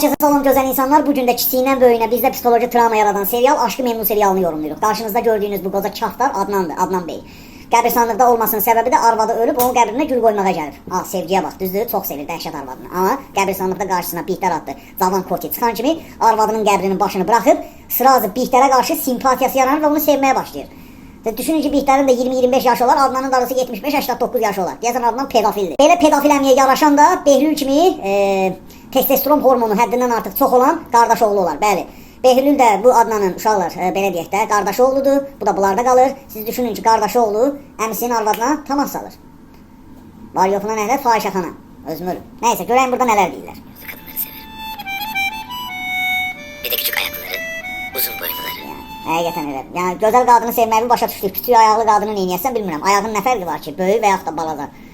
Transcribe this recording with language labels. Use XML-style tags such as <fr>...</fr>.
<az>Salam gözəl insanlar, bugün də kiçiyindən böyüyünə bizdə psixoloji travma yaradan serial Aşkı Memnu serialını yorumlayırıq. Qarşınızda gördüyünüz bu qoca kaftar Adnandır, Adnan Bey. Qəbirstanlıqda olmasının səbəbi də arvadı ölüb, onun qəbrinə gül qoymağa gəlir. Sevgiyə bax, düzdür, çox sevir dəhşət arvadını. Amma qəbirstanlıqda qarşısına Bihter adlı cavan koti çıxan kimi arvadının qəbrinin başını buraxıb, sırazı Bihterə qarşı simpatiyası yaranır və onu sevməyə başlayır. Düşünün ki, Bihter'in de 20-25 yaşı olar, Adnan'ın da arası 75-89 yaşı olar. Deyəsən Adnan pedofildir. Belə pedofil əmiyə yaraşan da Behlül kimi testosteron hormonu həddindən artıq çox olan qardaş oğlu olar. Bəli. Behlül də bu Adnan'ın uşaqlar belə deyək də qardaş oğludur. Bu da bunlarda qalır. Siz düşünün ki, qardaş oğlu əmisinin arvadına tamas salır. Var yoxuna nələr? Fahişəxana. Özüm ölüm. Nəysə, görəyim burada nələr deyirlər.</az> <tr>Kadınları sever. Bir de küçük ayakları, uzun boyunları.</tr> <az>Həqiqətən elə. Yəni gözəl qadını sevməyi başa düşdük. Küçük ayaqlı qadını neyniyəsən bilmirəm. Ayağın nə fərqi var ki, böyük və yaxud da balaca.</az>